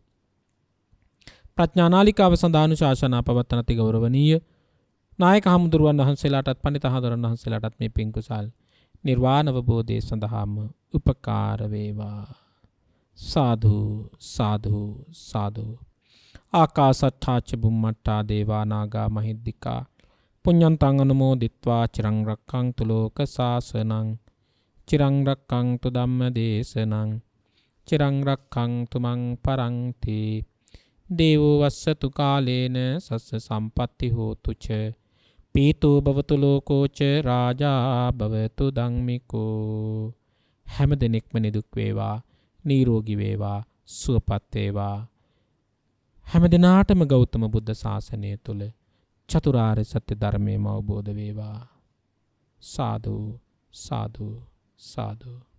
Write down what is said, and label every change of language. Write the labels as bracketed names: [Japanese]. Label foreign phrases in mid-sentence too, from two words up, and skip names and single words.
[Sinhala] ප්‍රඥා නාලිකාව සඳහා අනුශාසනා පවත්වන අති ගෞරවනීය නායක හමුදුරුවන් වහන්සේලාටත් පඬිත හාමුදුරුවන් වහන්සේලාටත් මේ පින් කුසල් නිර්වාණ අවබෝධයේ සඳහාම උපකාර වේවා. සාධු සාධු සාධු. [Pali] ආකාසට්ඨා ච බුම්මට්ඨා දේවා නාග මහිද්దికා පුඤ්ඤන්තං අනුමෝදිත්වා චිරං රක්ඛන්තු ලෝක සාසනං චිරං රක්ඛන්තු ධම්ම දේශනං චිරං රක්ඛන්තු මං පරන්ති. දේවෝ වස්සතු කාලේන සස්ස සම්පatti හෝතු ච පීතෝ භවතු ලෝකෝ ච රාජා භවතු ධම්මිකෝ. [Sinhala] හැම දිනෙකම නිදුක් වේවා, නිරෝගී වේවා, සුවපත් වේවා. හැම දිනාටම ගෞතම බුද්ධ ශාසනය තුල චතුරාර්ය සත්‍ය ධර්මයම අවබෝධ වේවා. සාදු සාදු සාදු.